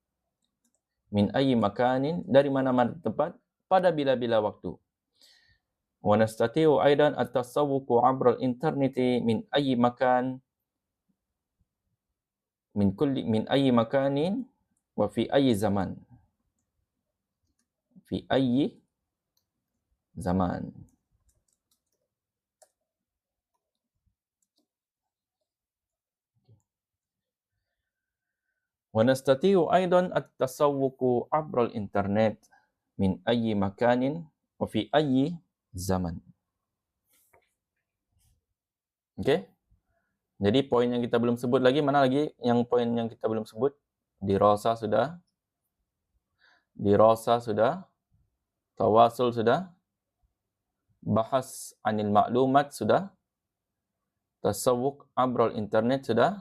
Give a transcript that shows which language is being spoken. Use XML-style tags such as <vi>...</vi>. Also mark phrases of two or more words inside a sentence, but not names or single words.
<ms>dari mana-mana tempat, pada bila-bila waktu.</ms> <ar>ونستطيع أيضا التسوق عبر الإنترنت من أي مكان من أي مكان وفي أي زمان. في أي زمان. ونستطيع أيضا التسوق عبر الإنترنت من أي مكان وفي أي زمان.</ar> <ms>Okey? Jadi poin yang kita belum sebut lagi, mana lagi yang poin yang kita belum sebut? Dirasa sudah, tawasul sudah,</ms> <ar>بحث عن المعلومات</ar> <ms>sudah,</ms> <ar>تسوق عبر الإنترنت</ar> <ms>sudah.</ms>